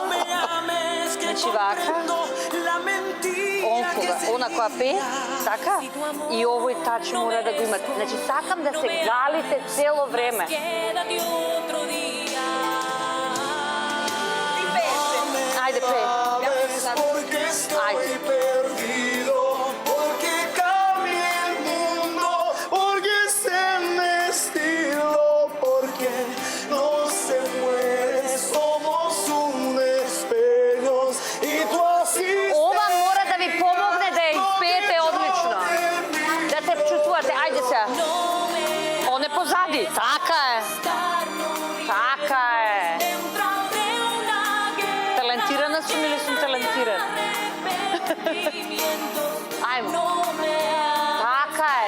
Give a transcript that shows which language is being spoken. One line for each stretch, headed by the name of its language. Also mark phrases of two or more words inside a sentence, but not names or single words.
Macedonian: Значи вака, он кога, она која пее, така, и овој тач мора да го имате. Значи сакам да се галите цело време. Ајде, Ајде, пеј.
Spanish: Porque estoy
Macedonian: Ajde.
Spanish: perdido, porque cambié el mundo, porque se me estilo, porque no se muere, somos un espejo y tú así.
Macedonian: Ова мора да ви помогне да изпеете одлично. Да се чувствувате. Ајде се. Он е позади. Така е. Така е. Талентирана сум или сум талентирана? Ајмо. Така е.